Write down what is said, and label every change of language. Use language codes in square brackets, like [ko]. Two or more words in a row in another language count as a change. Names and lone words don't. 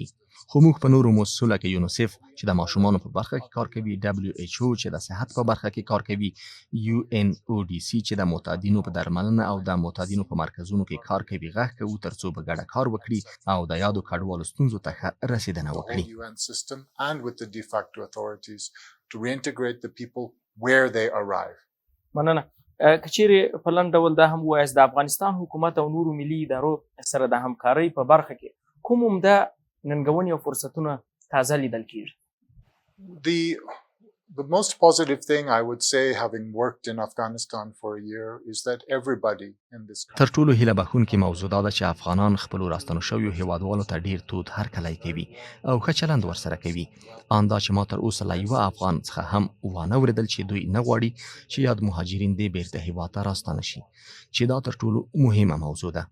[ps] خو موږ په نورو مؤسسو لکه یونیسف چې د ماشومانو په برخه کې کار کوي، WHO چې د صحت په برخه کې کار کوي، UNODC چې د معتادینو په درملنه او د معتادینو په مرکزونو کې کار کوي، غږ کوو ترڅو په ګډه کار وکړي او د یادو کډوالو ستونزو ته ښه رسیدنه وکړي. [en] UN system and with the de facto authorities to reintegrate the people where they arrive. [ps] مننه. که چیرې په لنډ ډول دا هم ووایاست د افغانستان حکومت او نورو ملي ادارو سره د همکارۍ په برخه کې کوم عمده ننګونې او فرصتونه تازه لیدل کیږي؟ [en] The most positive thing I would say, having worked in Afghanistan for a year, is that everybody in this country. [ps] تر ټولو هیله بخښونکې موضوع دا ده چې افغانان خپلو راستنو شویو هیوادوالو ته ډیر تود هرکلی کوي او ښه چلند ورسره کوي. ان دا چې ما تر اوسه له یوه افغان څخه هم وانه اورېدل چې دوی نه غواړي چې یاد مهاجرین دې بیرته هیواد ته راستانه شي، چې دا تر ټولو مهمه موضوع ده.